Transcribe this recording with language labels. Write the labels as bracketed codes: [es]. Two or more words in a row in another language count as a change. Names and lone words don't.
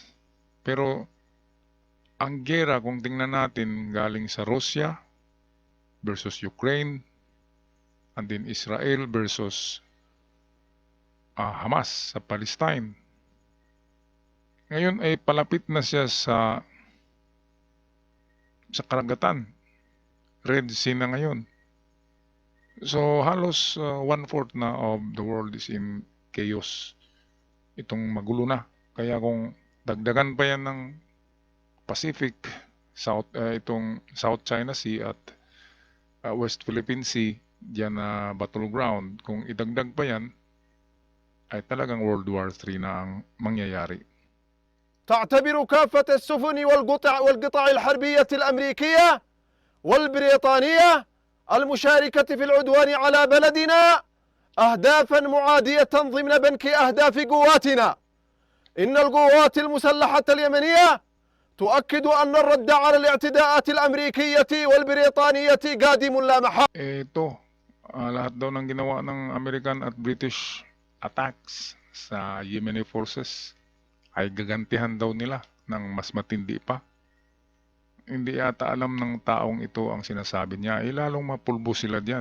[tl] Pero ang gera kung tingnan natin galing sa Russia versus Ukraine, [en] and then [tl] Israel versus Hamas sa Palestine. Ngayon ay palapit na siya sa karagatan. Red Sea na ngayon. So halos 1/4 na [en] of the world is in chaos. [tl] Itong magulo na. Kaya kung dagdagan pa yan ng Pacific, itong South China Sea at West Philippine Sea, diyan na battleground, kung idagdag pa yan, ay talagang World War III na ang mangyayari. [ar] تعتبر كافة السفن والقطع الحربية الأمريكية والبريطانية المشاركة في العدوان على بلدنا أهدافا معادية ضمن بنك أهداف قواتنا. إن القوات المسلحة اليمنية تؤكد أن الرد على الاعتداءات الأمريكية والبريطانية قادم لا محالة. [tl] Ito, lahat daw ng ginawa ng American at [en] British attacks [tl] sa [en] Yemeni forces [tl] ay gagantihan daw nila ng mas matindi pa. Hindi yata alam ng taong ito ang sinasabi niya, lalong mapulbo sila diyan.